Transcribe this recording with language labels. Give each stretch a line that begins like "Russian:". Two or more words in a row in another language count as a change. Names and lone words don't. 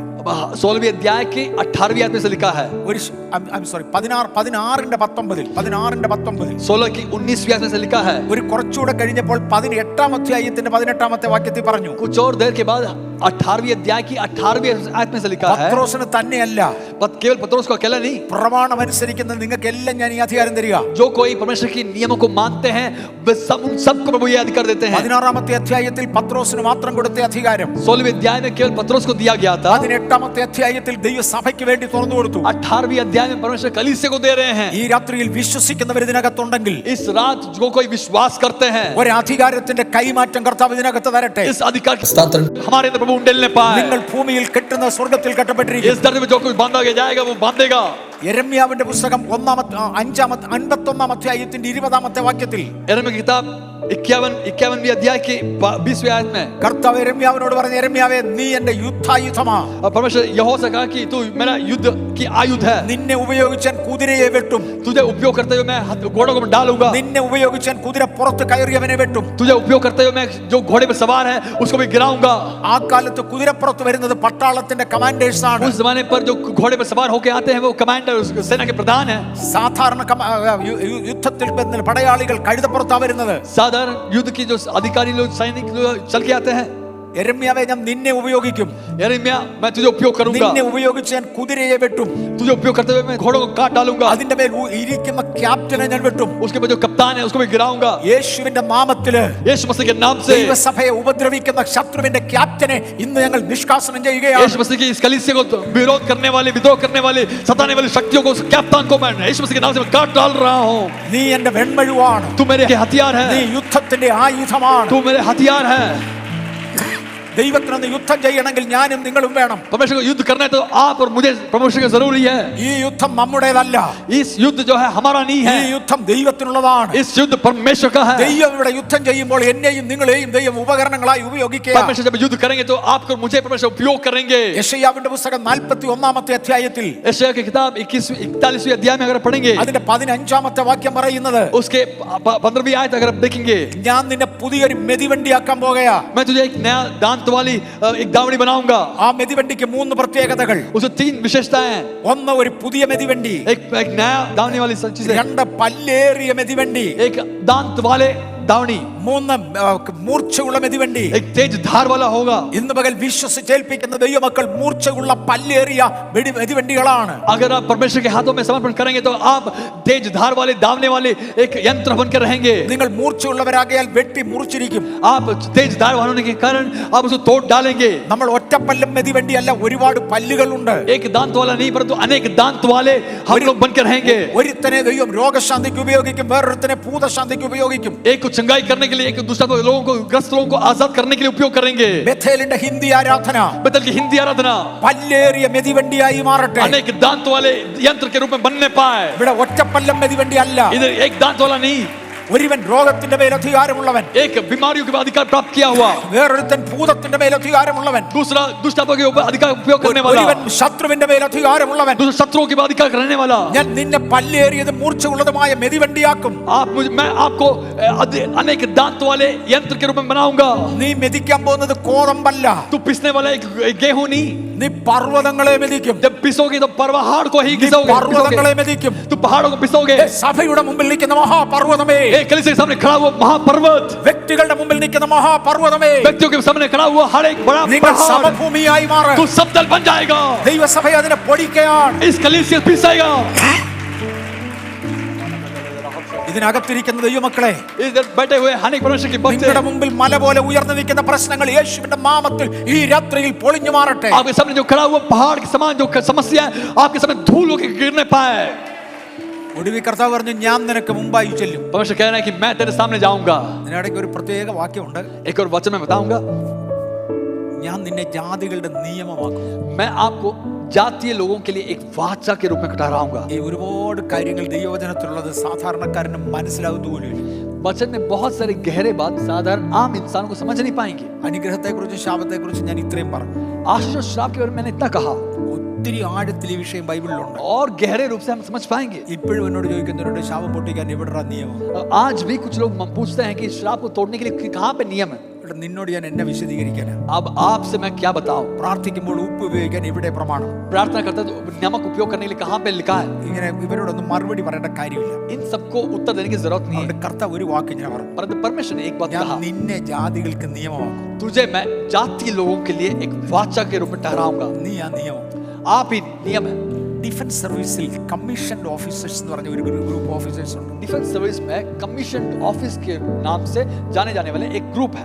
Hindi: 16वें अध्याय की 18वीं आयत में से लिखा है,
Malayalam: ഒരു സോറി 16:19
Hindi: 16 की 19वीं आयत में से लिखा है।
Malayalam: ഒരു കുറച്ചുകൂടെ കഴിഞ്ഞപ്പോൾ 18-ാം അധ്യായത്തിന്റെ 18-ാമത്തെ വാക്യത്തിൽ പറഞ്ഞു,
Hindi: कुछ और देर के बाद 18वीं अध्याय की 18वीं आयत में से लिखा है,
Malayalam: പത്രോസിന് തന്നെയല്ല,
Hindi: केवल पतरस को अकेला नहीं,
Malayalam: പ്രമാണം അനുസരിക്കുന്ന നിങ്ങൾക്ക് എല്ലാം ഞാൻ ഈ അധികാരം തരിക.
Hindi: जो कोई परमेश्वर की नियमों को मानते हैं वे सब उन सबको प्रभु ये अधिकार देते हैं।
Malayalam: 16-ാമത്തെ അധ്യായത്തിൽ പത്രോസിന് മാത്രം കൊടുത്ത അധികാരം
Hindi: 16वें अध्याय में केवल पतरस को दिया गया था,
Malayalam: 18-ാമത്തെ അധ്യായത്തിൽ ദൈവസഭയ്ക്ക് വേണ്ടി തുറന്നു കൊടുത്തു.
Hindi: 18वीं अध्याय में परमेश्वर कलीसिया को दे रहे हैं।
Malayalam: ഈ രാത്രിയിൽ വിശ്വസിക്കുന്നവർ ഇതിനകത്തുണ്ടെങ്കിൽ
Hindi: इस रात जो कोई विश्वास करते हैं,
Malayalam: ഒരു അധികാരത്തിന്റെ കൈമാറ്റം കർത്താവ് ഇതിനകത്ത് തരട്ടെ.
Hindi: इस अधिकार की हमारे अंदर प्रभु उंडेलने पाए।
Malayalam: നിങ്ങൾ ഭൂമിയിൽ കെട്ടുന്ന സ്വർഗ്ഗത്തിൽ കെട്ടപ്പെട്ടിരിക്കും.
Hindi: इस धरती में जो कुछ बांधा जाएगा वो बांधेगा।
Malayalam: യെരമ്യാവിന്റെ പുസ്തകം 51-ാം അധ്യായത്തിന്റെ 20-ാമത്തെ വാക്യത്തിൽ
Hindi: यिर्मयाह की किताब 51वीं अध्याय की 20वीं आयत में
Malayalam: കർത്താവ് യെരമ്യാവിനോട് പറഞ്ഞു, യെരമ്യാവേ നീ എന്റെ യുദ്ധായുധമാ.
Hindi: परमेश्वर यहोवा से कहा कि तू मेरा युद्ध की आयुध है,
Malayalam: നിന്നെ ഉപയോഗിച്ചാൻ കുതിരയെ വെട്ടും.
Hindi: तुझे उपयोग करते हुए मैं घोड़ों को डालूंगा,
Malayalam: നിന്നെ ഉപയോഗിച്ചാൻ കുതിര പുറത്ത് കയറിയവനെ വെട്ടും.
Hindi: तुझे उपयोग करते हुए मैं जो घोड़े पर सवार है उसको भी गिराऊंगा।
Malayalam: ആ കാലത്ത് കുതിരപ്പുറത്ത് വരുന്നത് പട്ടാളത്തിന്റെ കമാൻഡേഴ്സ് ആണ്.
Hindi: उस जमाने पर जो घोड़े पर सवार होकर आते हैं वो कमांडर सेना के प्रधान है।
Malayalam: സാധാരണ യുദ്ധത്തിൽ പടയാളികൾ കഴുതപ്പുറത്താ വരുന്നത്.
Hindi: साधारण युद्ध की जो अधिकारी लोग सैनिक चल के आते हैं।
Malayalam: യെരമ്യാവേ ഞാൻ നിന്നെ ഉപയോഗിക്കും,
Hindi: यिर्मयाह मैं तुझे उपयोग करूंगा,
Malayalam: നിന്നെ ഉപയോഗിച്ച് ഞാൻ കുതിരയെ വെട്ടും.
Hindi: तुझे उपयोग करते हुए मैं घोड़ों को काट डालूंगा,
Malayalam: അതിന്റെ മേൽ ഇരിക്കുന്ന ക്യാപ്റ്റനെ ഞാൻ വെട്ടും.
Hindi: उसके बाद जो कप्तान है उसको भी गिराऊंगा।
Malayalam: യേശുവിന്റെ നാമത്തില്
Hindi: यीशु मसीह के नाम से
Malayalam: ദൈവസഭയെ ഉപദ്രവിക്കുന്ന ശത്രുവിന്റെ ക്യാപ്റ്റനെ ഇന്ന് ഞങ്ങൾ നിഷ്കാസനം ചെയ്യുകയാണ്.
Hindi: यीशु मसीह की इस कलीसिया को विरोध करने वाले, विद्रोह करने वाले, सताने वाली शक्तियों को, उस कप्तान को मैं यीशु मसीह के नाम से मैं काट डाल रहा हूं।
Malayalam: നീ എന്റെ വെൺമഴുവാണ്,
Hindi: तू मेरे हथियार
Malayalam: നീ
Hindi: है,
Malayalam: യുദ്ധത്തിന്റെ ആയുധമാണ്.
Hindi: तू मेरे हथियार है।
Malayalam: ദൈവത്തിനൊന്ന് യുദ്ധം ചെയ്യണമെങ്കിൽ ഞാനും നിങ്ങളും വേണം.
Hindi: परमेश्वर को युद्ध करना है तो आप और मुझे परमेश्वर की जरूरी है।
Malayalam: ഈ യുദ്ധം നമ്മുടേതല്ല,
Hindi: इस युद्ध जो है हमारा नहीं
Malayalam: ഈ
Hindi: है,
Malayalam: യുദ്ധം ദൈവത്തിനുള്ളതാണ്.
Hindi: इस युद्ध परमेश्वर का है।
Malayalam: ദൈവം ഇവിടെ യുദ്ധം ചെയ്യുമ്പോൾ എന്നെയും നിങ്ങളെയും ദൈവം ഉപകരണങ്ങളായി ഉപയോഗിക്കുക.
Hindi: परमेश्वर जब युद्ध करेंगे तो आपको और मुझे परमेश्वर उपयोग करेंगे।
Malayalam: യെശയ്യാവിന്റെ പുസ്തകം 41-ാമത്തെ അധ്യായത്തിൽ
Hindi: यशायाह की किताब 41वीं अध्याय में अगर पढ़ेंगे
Malayalam: അതിന്റെ 15-ാമത്തെ വാക്യം പറയുന്നത്,
Hindi: उसके 15वीं आयत अगर आप देखेंगे,
Malayalam: ഞാൻ നിന്നെ പുതിയൊരു മെതിവണ്ടിയാക്കാൻ പോകുകയാ.
Hindi: मैं तुझे एक नया दांत वाली एक दावड़ी बनाऊंगा।
Malayalam: ആ മെതിവണ്ടിക്ക് 3 പ്രത്യേകതകൾ.
Hindi: उसमें 3 विशेषताएं हैं।
Malayalam: ഒന്ന് ഒരു പുതിയ മെതിവണ്ടി,
Hindi: एक नया दावनी वाली चीज है,
Malayalam: 2 പല്ലേറിയ മെതിവണ്ടി,
Hindi: एक दांत वाले दावनी,
Malayalam: 3 മൂർച്ചയുള്ള മെതിവണ്ടി.
Hindi: एक तेज धार वाला होगा।
Malayalam: ഇന്ന് പകൽ വിശ്വസിച്ചേൽപ്പിക്കുന്ന ദൈവമക്കൾ മൂർച്ചയുള്ള പല്ലേറിയ മെതിവണ്ടികളാണ്.
Hindi: अगर आप परमेश्वर के हाथों में समर्पण करेंगे तो आप तेज धार वाले, दावने वाले एक यंत्र बनकर रहेंगे।
Malayalam: നിങ്ങൾ മൂർച്ചയുള്ളവരാകയാൽ വെട്ടി മുറിച്ചിരിക്കും.
Hindi: आप तेज धार होने के कारण आप उसको तोड़ डालेंगे।
Malayalam: നമ്മൾ ഒറ്റപ്പല്ലം മെതിവണ്ടിയല്ല, ഒരുപാട് പല്ലുകളുണ്ട്.
Hindi: एक दांत वाला नहीं परंतु अनेक दांत वाले हम लोग बनकर रहेंगे।
Malayalam: ഒരുത്തനെ ദൈവം രോഗശാന്തിക്ക് ഉപയോഗിക്കും, വേറൊരുത്തനെ ഭൂതശാന്തിക്ക് ഉപയോഗിക്കും.
Hindi: एक को चंगाई करने के लिए, एक दूसरा लोगों को, ग्रस्त लोगों को आजाद करने के लिए उपयोग करेंगे।
Malayalam: ബേഥേലിന്റെ ഹിന്ദി ആരാധന
Hindi: बेथेल की हिंदी आराधना
Malayalam: പല്ലേറിയ മെതിവണ്ടിയായി മാറട്ടെ.
Hindi: अनेक दांत वाले यंत्र के रूप में बनने पाए।
Malayalam: ഇവിടെ ഒറ്റപ്പല്ലം മെതിവണ്ടി അല്ല.
Hindi: इधर एक दांत वाला नहीं,
Malayalam: ഒരുവൻ രോഗത്തിന്റെ മേൽ അധികാരമുള്ളവൻ,
Hindi: एक बीमारियों के अधिकार प्राप्त किया हुआ,
Malayalam: വേറൊരുത്തൻ ഭൂതത്തിന്റെ മേൽ അധികാരമുള്ളവൻ,
Hindi: दूसरा दुष्टात्मा के ऊपर अधिकार उपयोग करने वाला,
Malayalam: ഒരുവൻ ശത്രുവിന്റെ മേൽ അധികാരമുള്ളവൻ.
Hindi: दूसरा शत्रुओं के ऊपर अधिकार करने वाला।
Malayalam: ഞാൻ നിന്നെ പല്ലേറിയതും മൂർച്ചയുള്ളതുമായ മെതിവണ്ടിയാക്കും.
Hindi: मैं आपको अनेक दांत वाले यंत्र के रूप में बनाऊंगा।
Malayalam: നീ മെതിക്കാൻ പോകുന്നത് കോതമ്പല്ല,
Hindi: तू पिसने वाला एक गेहूं नहीं,
Malayalam: നീ പർവ്വതങ്ങളെ മെതിക്കും.
Hindi: जब पिसोगे तो पहाड़ को ही
Malayalam: നീ പർവ്വതങ്ങളെ മെതിക്കും.
Hindi: तू पहाड़ों को पिसोगे।
Malayalam: സഭയുടെ മുമ്പിൽ നിൽക്കുന്ന മഹാപർവ്വതമേ,
Hindi: एक कलीसिया के सामने खड़ा हुआ महापर्वत,
Malayalam: വ്യക്തികളുടെ മുമ്പിൽ നിൽക്കുന്ന മഹാപർവ്വതമേ,
Hindi: व्यक्तियों के सामने खड़ा हुआ हर एक बड़ा
Malayalam: നിങ്ങൾ
Hindi: पहाड़
Malayalam: സമഭൂമിയായി മാറ്.
Hindi: तू समतल बन जाएगा.
Malayalam: ദൈവസഭ അതിനെ പൊടിക്കുകയാണ്.
Hindi: इस कलीसिया पिसाएगा.
Malayalam: ഇതിനകത്തിരിക്കുന്ന ദൈവമക്കളെ,
Hindi: इधर बैठे हुए अनेक परमेश्वर के बच्चे,
Malayalam: നിങ്ങളുടെ മുമ്പിൽ മല പോലെ ഉയർന്നു നിൽക്കുന്ന പ്രശ്നങ്ങൾ യേശുവിന്റെ നാമത്തിൽ ഈ രാത്രിയിൽ പൊളിഞ്ഞു മാറട്ടെ.
Hindi: आपके सामने जो खड़ा हुआ पहाड़ के समान जो समस्या है, आपके सामने धूल होकर गिरने पाए.
Malayalam: ഒടുവിൽ കർത്താവ് പറഞ്ഞു, ഞാൻ നിനക്ക് മുമ്പായി ചെല്ലും.
Hindi: परमेश्वर कह रहे हैं कि मैं तेरे सामने जाऊंगा.
Malayalam: ഇതിനിടയ്ക്ക് ഒരു പ്രത്യേക വാക്യമുണ്ട്,
Hindi: एक और वचन में बताऊंगा,
Malayalam: ഞാൻ നിന്നെ ജാതികളുടെ നിയമമാക്കും.
Hindi: मैं आपको जातीय लोगों के लिए एक वाचा के रूप में ठहराऊंगा.
Malayalam: ഈ ഒരുപാട് കാര്യങ്ങൾ ദൈവവചനത്തിലുള്ളത് സാധാരണക്കാരന് മനസ്സിലാവുന്നതുപോലും.
Hindi: वचन में बहुत सारे गहरे बात साधारण आम इंसानों को समझ नहीं पाएंगे.
Malayalam: അനുഗ്രഹത്തെക്കുറിച്ചും ശാപത്തെക്കുറിച്ചും ഞാൻ ഇത്രയും പറഞ്ഞു.
Hindi: आशीष और श्राप के बारे में मैंने इतना कहा,
Malayalam: ഒത്തിരി ആഴത്തിൽ ഈ വിഷയം ബൈബിളിലുണ്ട്.
Hindi: और गहरे रूप से हम समझ पाएंगे.
Malayalam: ഇപ്പോഴും എന്നോട് ചോദിക്കുന്നവരോട് ശാപം പൊട്ടിക്കാൻ എവിടെടാ നിയമം?
Hindi: आज भी कुछ लोग पूछते हैं कि श्राप को तोड़ने के लिए कहाँ पे नियम है.
Malayalam: ഇവിടെ നിന്നോട് ഞാൻ എന്നെ വിശദീകരിക്കാനാ.
Hindi: अब आपसे मैं क्या बताऊं.
Malayalam: പ്രാർത്ഥിക്കുമ്പോൾ ഉപ്പ് ഉപയോഗിക്കാൻ ഇവിടെ പ്രമാണം.
Hindi: प्रार्थना करता तो नमक उपयोग करने के लिए कहाँ पे लिखा है.
Malayalam: ഇങ്ങനെ ഇവരോടൊന്നും മറുപടി പറയേണ്ട കാര്യമില്ല.
Hindi: इन सबको उत्तर देने की जरूरत नहीं है.
Malayalam: അതുകൊണ്ട് കർത്താവ് ഒരു വാക്ക് ഇങ്ങനെ പറഞ്ഞു,
Hindi: परंतु परमेश्वर ने एक बात
Malayalam: ഞാൻ
Hindi: कहा,
Malayalam: നിന്നെ ജാതികൾക്ക് നിയമമാക്കും.
Hindi: तुझे मैं जातीय लोगों के लिए एक वाचा के रूप में ठहराऊंगा.
Malayalam: നീ ആ നിയമം.
Hindi: आप ही नियम है.
English: defence service commissioned officers
Malayalam: എന്ന് പറഞ്ഞ ഒരു
English: group officers
Malayalam: ഉണ്ട്.
English: defence service
Hindi: में
English: commission office
Hindi: के नाम से जाने जाने वाले एक ग्रुप है.